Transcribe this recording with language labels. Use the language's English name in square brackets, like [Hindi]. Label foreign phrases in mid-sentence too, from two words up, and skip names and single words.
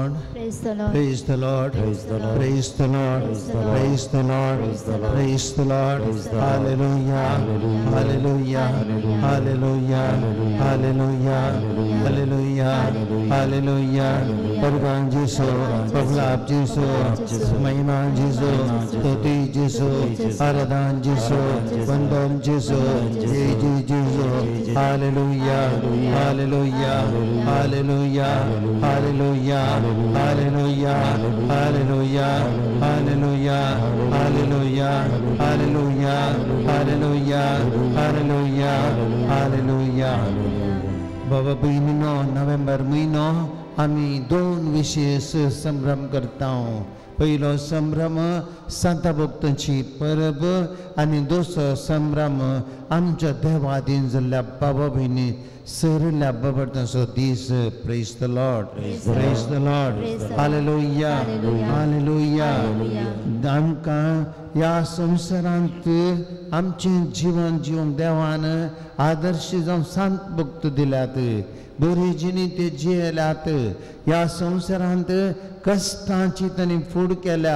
[English] Praise the Lord. Praise the Lord. Praise the Lord. Praise the Lord. Praise the Lord. Praise the Lord. Praise the Lord. Praise the Lord. Praise the Lord. Hallelujah. Hallelujah. Hallelujah. Hallelujah. Hallelujah. Hallelujah. [Konkani] Bhagwan Jisu, Prahlad Jisu, Mahima Jisu, Stuti Jisu, Aradan Jisu, Vandan Jisu, Jai Jisu. [English] Hallelujah. Hallelujah. Hallelujah. Hallelujah. Hallelujah. Hallelujah. Hallelujah. Hallelujah. Hallelujah. Hallelujah. Hallelujah. Hallelujah. [Konkani] बाबा बहिणींनो, नोव्हेंबर महिनो आम्ही दोन विशेष संभ्रम करताव. पहिलो संभ्रम संत भक्तांची परब आणि दुसरो संभ्रम आमच्या देवाधीन जाल्ल्या बाबा भयणी सरल्या बाबताचो दीस. [English] Praise the Lord. Praise the Lord. हालेलुया. हालेलुया. [Konkani] आमकां ह्या संवसारांत आमचें जीवन जिवंक देवान आदर्श जावन संत भक्त दिल्यात. बरी जिणी ते जियेल्यात. ह्या संवसारांत कश्टांची तांणी फूड केल्या.